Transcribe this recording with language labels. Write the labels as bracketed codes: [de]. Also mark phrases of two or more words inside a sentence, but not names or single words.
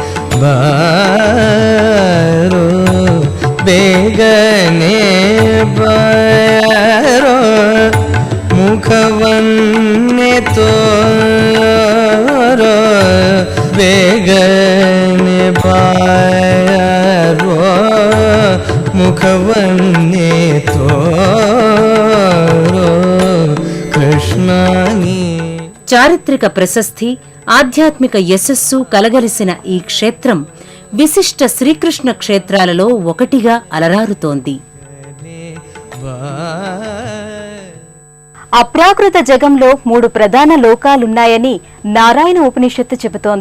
[kn] बारो ಬೇಗನೆ ಬಾರೋ ಮುಖವನ್ನೇ ತೋರೋ ಬೇಗನೆ ಬಾರೋ ಮುಖವನ್ನೇ ತೋರೋ ಕೃಷ್ಣನಿ. [te] చారిత్రక ప్రశస్తి, ఆధ్యాత్మిక యశస్సు కలగలిసిన ఈ క్షేత్రం విశిష్ట శ్రీకృష్ణ క్షేత్రాలలో ఒకటిగా అలరారుతోంది. అప్రాకృత జగంలో 3 ప్రధాన లోకాలున్నాయని నారాయణ ఉపనిషత్తు చెబుతోంది.